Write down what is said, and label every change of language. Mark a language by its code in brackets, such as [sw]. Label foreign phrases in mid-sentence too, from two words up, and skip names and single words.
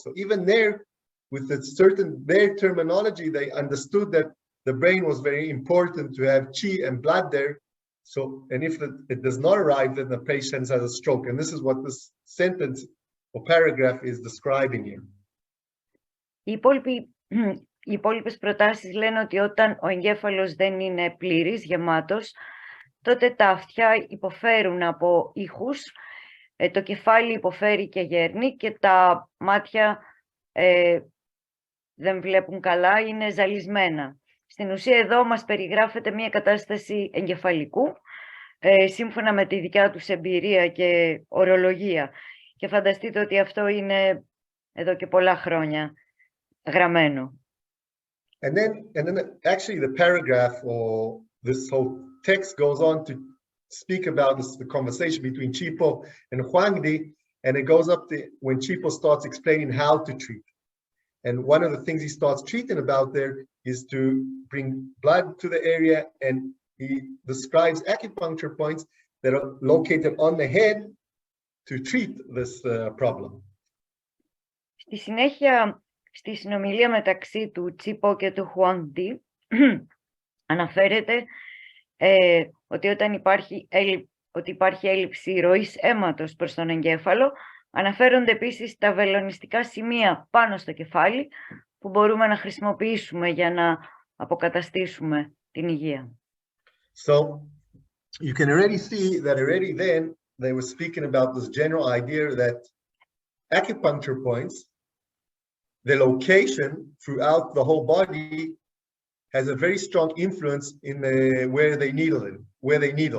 [en] So even there, with their terminology, they understood that the brain was very important to have chi and blood there. So, and if it does not arrive, then the patient has a stroke. And this is what this sentence or paragraph is describing here. [el] Οι υπόλοιπες προτάσεις λένε ότι όταν ο εγκέφαλος δεν είναι πλήρης, γεμάτος, τότε τα αυτιά υποφέρουν από ήχους, το κεφάλι υποφέρει και γέρνει και τα μάτια δεν βλέπουν καλά, είναι ζαλισμένα. Στην ουσία εδώ μας περιγράφεται μια κατάσταση εγκεφαλικού, σύμφωνα με τη δικιά τους εμπειρία και ορολογία. Και φανταστείτε ότι αυτό είναι εδώ και πολλά χρόνια γραμμένο. [en] And then actually the paragraph or this whole text goes on to speak about the conversation between Chipo and Huangdi, and it goes up to when Chipo starts explaining how to treat. And one of the things he starts treating about there is to bring blood to the area, and he describes acupuncture points that are located on the head to treat this problem. [el] Στη συνέχεια, στη συνομιλία μεταξύ του Τσίπο και του Χουάντι, αναφέρεται ότι όταν υπάρχει έλλειψη ροής αίματος προς τον εγκέφαλο, αναφέρονται επίσης τα βελονιστικά σημεία πάνω στο κεφάλι που μπορούμε να χρησιμοποιήσουμε για να αποκαταστήσουμε την υγεία. [en] So you can already see that already then they were speaking about this general idea that acupuncture points, the location throughout the whole body has a very strong influence in where they needle.